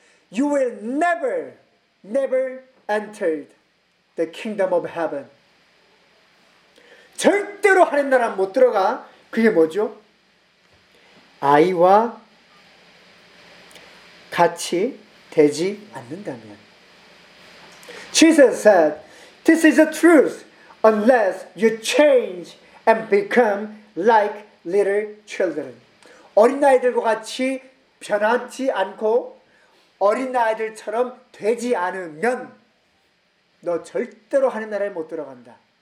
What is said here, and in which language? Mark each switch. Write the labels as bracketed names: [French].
[English] You will never, never enter the kingdom of heaven. [Korean] 절대로 하나님 나라 못 들어가. 그게 뭐죠? 아이와 같이 되지 않는다면. [English] Jesus said, "This is the truth. Unless you change and become like little children." [Korean] 어린 아이들과 같이 변하지 않고 어린 아이들처럼 되지 않으면 너 절대로 하나님 나라에 못 들어간다.